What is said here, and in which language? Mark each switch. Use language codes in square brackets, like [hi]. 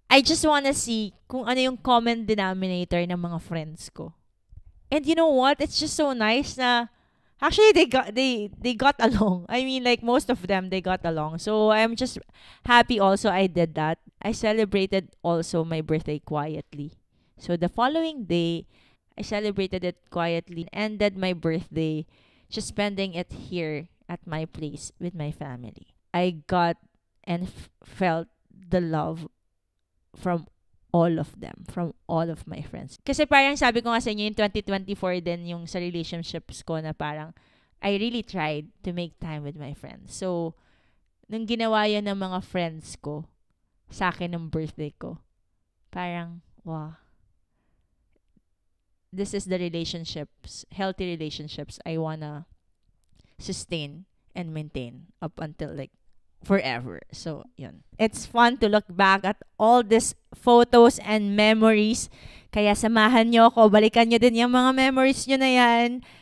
[en] I just wanna see [tl] kung ano yung [en] common denominator ng mga friends ko. And you know what? It's just so nice na actually, they got along. I mean, most of them, they got along. So, I'm just happy also I did that. I celebrated also my birthday quietly. So, the following day, I celebrated it quietly and ended my birthday just spending it here at my place with my family. I got and felt the love from all of them, from all of my friends. [tl] Kasi parang sabi ko nga sa inyo, yung 2024 din yung sa relationships ko na parang [en] I really tried to make time with my friends. [tl] So, nung ginawa yan ng mga friends ko sa akin ng birthday ko, parang, wow. [en] This is the relationships, healthy relationships I wanna sustain and maintain up until forever. So, yun. It's fun to look back at all these photos and memories. [tl] Kaya samahan nyo ako. Balikan nyo din yung mga memories nyo na yan.